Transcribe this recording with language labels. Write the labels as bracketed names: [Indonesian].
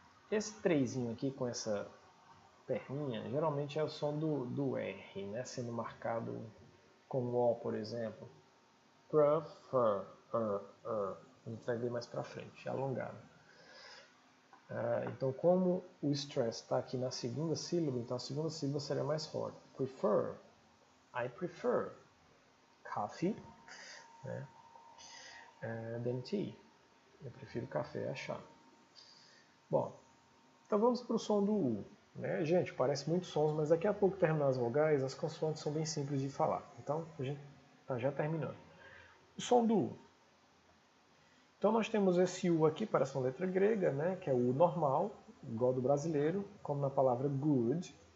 [Portuguese] Esse trezinho aqui com essa perninha, geralmente é o som do R, né? Sendo marcado com o O, por exemplo. Prefer, a gente vai ver mais pra frente, alongado. Então, como o stress está aqui na segunda sílaba, então a segunda sílaba seria mais forte. [English] Prefer, I prefer coffee, né? Than tea. [Portuguese] Eu prefiro café a chá. Bom, então vamos para o som do U. Né? Gente, parece muitos sons, mas daqui a pouco terminar as vogais, as consoantes são bem simples de falar. Então, a gente está já terminando. O som do U. Então nós temos esse U aqui, parece uma letra grega, né? Que é o U normal, igual do brasileiro, como na palavra good.